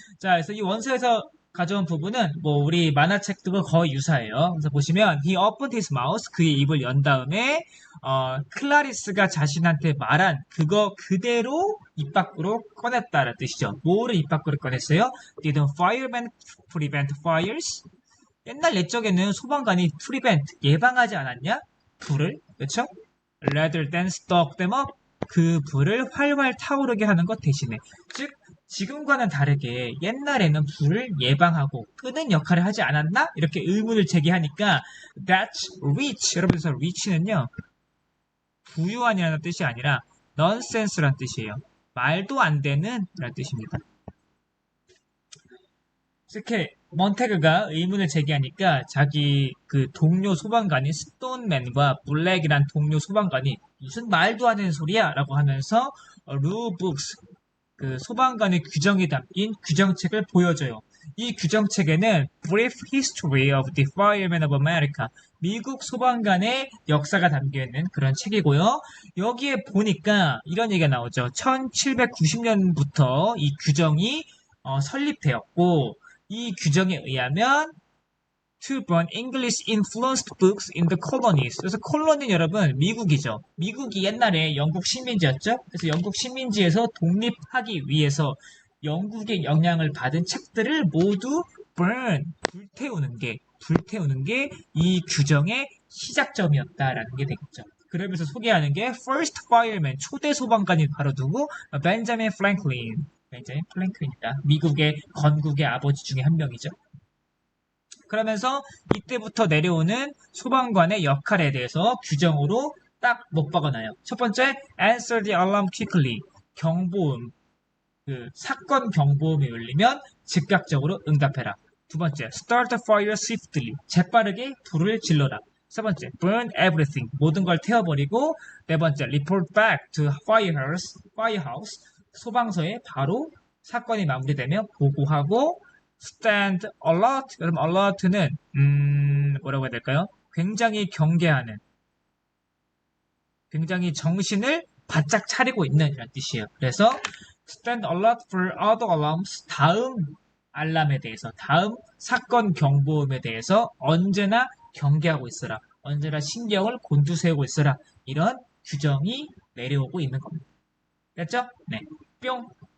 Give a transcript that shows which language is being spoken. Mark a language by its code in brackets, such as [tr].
[ko] 자, 그래서 이 원서에서 가져온 부분은 뭐 우리 만화책들과 거의 유사해요. 그래서 보시면 [en] he opened his mouth, [ko] 그의 입을 연 다음에 클라리스가 자신한테 말한 그거 그대로 입 밖으로 꺼냈다라는 뜻이죠. 뭐를 입 밖으로 꺼냈어요? [en] Didn't firemen prevent fires? [ko] 옛날 옛적에는 소방관이 prevent, 예방하지 않았냐? 불을, 그렇죠? [en] rather than stoke them up, [ko] 그 불을 활활 타오르게 하는 것 대신에, 즉 지금과는 다르게 옛날에는 불을 예방하고 끄는 역할을 하지 않았나? 이렇게 의문을 제기하니까 [en] that's rich. [ko] 여러분들 rich는요 부유한이라는 뜻이 아니라 nonsense라는 뜻이에요. 말도 안 되는 라는 뜻입니다. 이렇게 먼테그가 의문을 제기하니까 자기 그 동료 소방관인 스톤맨과 블랙이란 동료 소방관이 무슨 말도 안 되는 소리야 라고 하면서 룰북스 그 소방관의 규정이 담긴 규정책을 보여줘요. 이 규정책에는 [en] Brief History of the Firemen of America [ko] 미국 소방관의 역사가 담겨있는 그런 책이고요. 여기에 보니까 이런 얘기가 나오죠. 1790년부터 이 규정이 설립되었고 이 규정에 의하면 [en] to ban English influenced books in the colonies. [ko] 그래서 콜로니 여러분 미국이죠. 미국이 옛날에 영국 식민지였죠. 그래서 영국 식민지에서 독립하기 위해서 영국의 영향을 받은 책들을 모두 burn 불태우는 게 이 규정의 시작점이었다라는 게 되겠죠. 그러면서 소개하는 게 [en] first fireman [ko] 초대 소방관이 바로 누구? 벤자민 플랭클린. 벤자민 플랭클린이다. 미국의 건국의 아버지 중에 한 명이죠. 그러면서 이때부터 내려오는 소방관의 역할에 대해서 규정으로 딱 못 박아놔요. 첫 번째, [en] answer the alarm quickly. [ko] 경보음, 사건 경보음이 울리면 즉각적으로 응답해라. 두 번째, [en] start the fire swiftly. [ko] 재빠르게 불을 질러라. 세 번째, [en] burn everything. [ko] 모든 걸 태워버리고. 네 번째, [en] report back to firehouse. [ko] 소방서에 바로 사건이 마무리되면 보고하고. [en] stand alert. [ko] 그럼 alert는 뭐라고 해야 될까요? 굉장히 경계하는, 굉장히 정신을 바짝 차리고 있는 이런 뜻이에요. [en] 그래서 stand alert for other alarms. [ko] 다음 알람에 대해서, 다음 사건 경보음에 대해서 언제나 경계하고 있어라. 언제나 신경을 곤두세우고 있어라. 이런 규정이 내려오고 있는 겁니다. 됐죠? 네. 뿅.